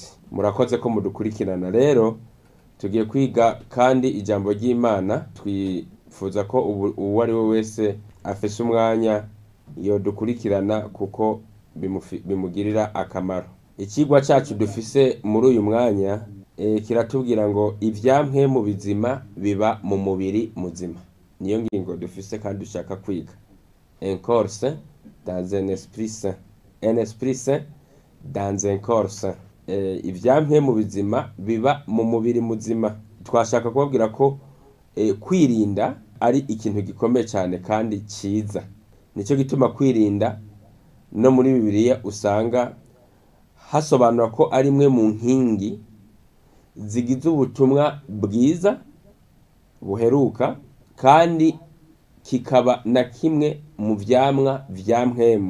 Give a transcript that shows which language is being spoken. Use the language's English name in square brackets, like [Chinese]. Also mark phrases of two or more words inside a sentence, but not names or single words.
[Rundi] Murakoze ko mudukurikirana. Rero tugiye kwiga kandi ijambo ry'Imana, twifuza ko uwo ari we wese afise umwanya yodukurikirana kuko bimugirira akamaro. Ikigwa cyacu dufise muri uyu mwanya kiratubwira ngo ivyamwe mu bizima biba mu mubiri muzima. Niyo ngingo dufise kandi dushaka kwiga. [French] Un corps sain dans un esprit sain. Un esprit sain dans un corps sain. [Rundi] Ivyamwe mu bizima biba mu mubiri muzima. Twashaka kubabwira ko kwirinda ari ikintu gikomeye cyane kandi ciza. Nico gituma kwirinda no muri Bibiliya usanga hasobanura ko ari imwe mu nkingi zigize ubutumwa bwiza buheruka, kandi kikaba na kimwe mu vyamwa vya mpwemu.